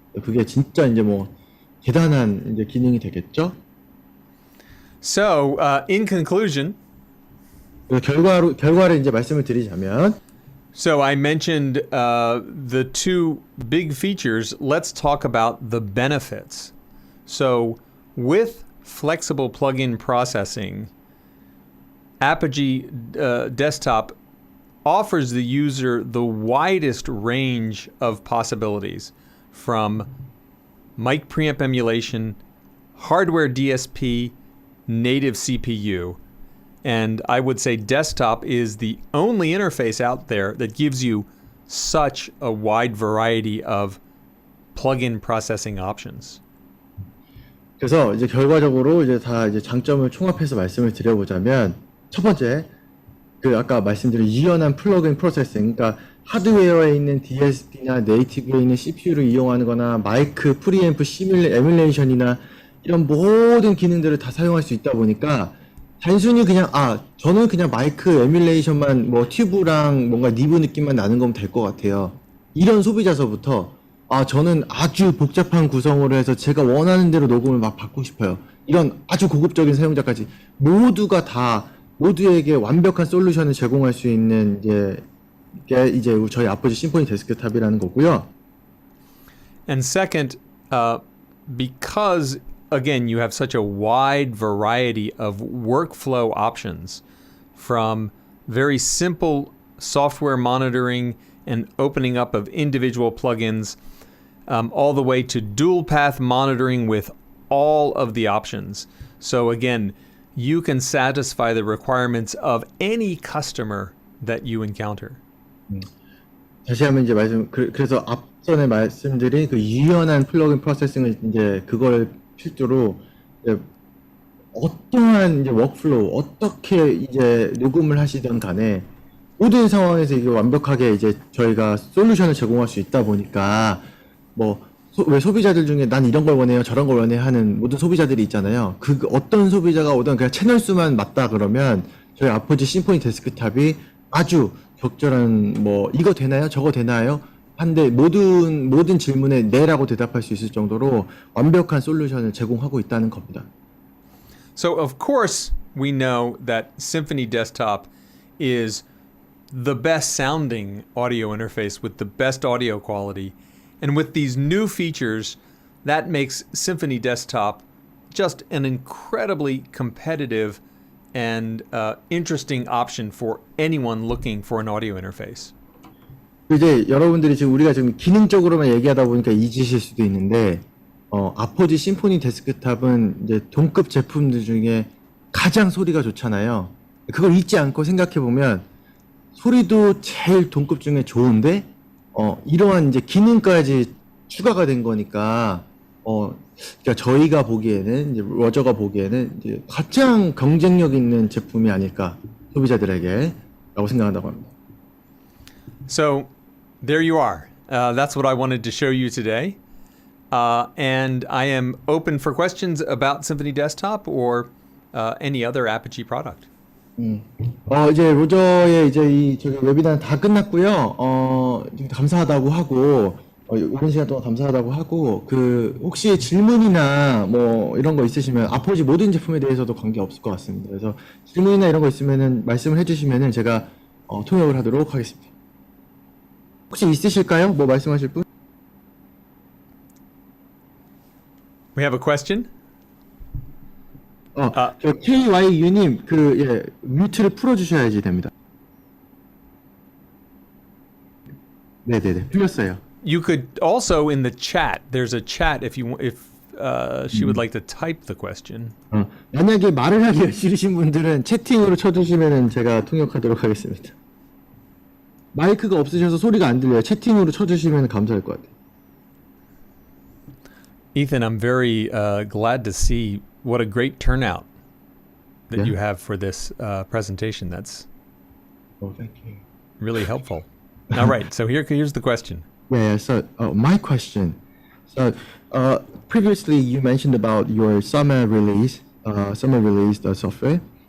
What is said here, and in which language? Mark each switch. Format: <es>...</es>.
<ko>그게 진짜 이제 뭐 대단한 이제 기능이 되겠죠.</ko> <en>So, in conclusion,</en> <ko>결과를 이제 말씀을 드리자면,</ko> <en>so I mentioned the 2 big features. Let's talk about the benefits. So, with flexible plugin processing, Apogee Desktop offers the user the widest range of possibilities, from mic preamp emulation, hardware DSP, native CPU. And I would say Desktop is the only interface out there that gives you such a wide variety of plugin processing options.</en> <ko>그래서 이제 결과적으로 이제 다 이제 장점을 총합해서 말씀을 드려보자면, 첫 번째, 그 아까 말씀드린 유연한 플러그인 프로세싱, 그러니까 하드웨어에 있는 DSP나 네이티브에 있는 CPU를 이용하는 거나 마이크, 프리앰프, 에뮬레이션이나 이런 모든 기능들을 다 사용할 수 있다 보니까 단순히 그냥 저는 그냥 마이크 에뮬레이션만 뭐 튜브랑 뭔가 니브 느낌만 나는 거면 될 것 같아요. 이런 소비자서부터 저는 아주 복잡한 구성으로 해서 제가 원하는 대로 녹음을 막 받고 싶어요. 이런 아주 고급적인 사용자까지 모두에게 완벽한 솔루션을 제공할 수 있는 이제 저희 아포지 심포니 데스크탑이라는 거고요.</ko> <en>And second, because again you have such a wide variety of workflow options, from very simple software monitoring and opening up of individual plugins, all the way to DualPath monitoring with all of the options. So again, you can satisfy the requirements of any customer that you encounter.</en> <ko>다시 한번 이제 그래서 앞전에 말씀드린 그 유연한 플러그인 프로세싱을 이제 그걸 필두로 이제 어떠한 이제 워크플로우, 어떻게 이제 녹음을 하시든 간에 모든 상황에서 이게 완벽하게 이제 저희가 솔루션을 제공할 수 있다 보니까 왜 소비자들 중에 난 이런 걸 원해요, 저런 걸 원해 하는 모든 소비자들이 있잖아요. 그 어떤 소비자가 오든 그냥 채널 수만 맞다 그러면 저희 아포지 심포니 데스크탑이 아주 적절한 이거 되나요? 저거 되나요? 한데 모든 질문에 네라고 대답할 수 있을 정도로 완벽한 솔루션을 제공하고 있다는 겁니다.</ko> <en>So of course we know that Symphony Desktop is the best sounding audio interface with the best audio quality. And with these new features, that makes Symphony Desktop just an incredibly competitive and interesting option for anyone looking for an audio interface.</en> <ko>이제 여러분들이 우리가 지금 기능적으로만 얘기하다 보니까 잊으실 수도 있는데, 아포지 심포니 데스크탑은 이제 동급 제품들 중에 가장 소리가 좋잖아요. 그걸 잊지 않고 생각해 보면 소리도 제일 동급 중에 좋은데, 이러한 이제 기능까지 추가가 된 거니까 그러니까 저희가 보기에는 이제 로저가 보기에는 이제 가장 경쟁력 있는 제품이 아닐까 소비자들에게라고 생각한다고 합니다.</ko> <en>So there you are. That's what I wanted to show you today. And I am open for questions about Symphony Desktop or any other Apogee product.</en> <ko>이제 로저의 이제 이 저기 웨비나는 다 끝났고요. 감사하다고 하고 이런 시간 동안 감사하다고 하고 혹시 질문이나 뭐 이런 거 있으시면 아포지 모든 제품에 대해서도 관계 없을 것 같습니다. 그래서 질문이나 이런 거 있으면은 말씀을 해주시면은 제가 통역을 하도록 하겠습니다. 혹시 있으실까요? 뭐 말씀하실 분?</ko> <en>We have a question?</en> <ko>저 KYU님 뮤트를 풀어주셔야지 됩니다. 네네네 풀렸어요.</ko> <en>You could also in the chat. There's a chat if she would like to type the question.</en> <ko>만약에 말을 하기 싫으신 분들은 채팅으로 쳐주시면은 제가 통역하도록 하겠습니다. 마이크가 없으셔서 소리가 안 들려요. 채팅으로 쳐주시면 감사할 것 같아요.</ko> <en>Ethan, I'm very glad to see what a great turnout that you have for this presentation. That's thank you. really helpful. All right, so here's the question. Yeah, so my question. So previously you mentioned about your summer release software.</en>